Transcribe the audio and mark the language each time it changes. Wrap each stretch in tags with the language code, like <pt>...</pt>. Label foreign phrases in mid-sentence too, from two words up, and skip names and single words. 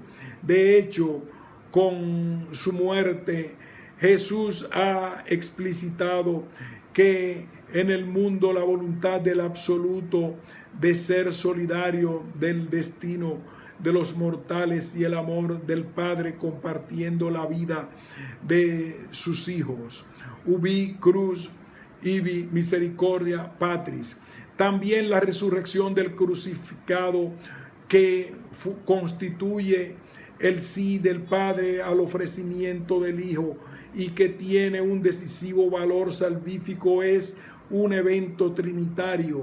<es>De hecho, con su muerte, Jesús ha explicitado que en el mundo la voluntad del absoluto de ser solidario del destino de los mortales y el amor del Padre compartiendo la vida de sus hijos.</es> <la>Ubi cruz ibi misericordia patris.</la> <es>También la resurrección del crucificado que constituye el sí del Padre al ofrecimiento del Hijo y que tiene un decisivo valor salvífico es un evento trinitario.</es>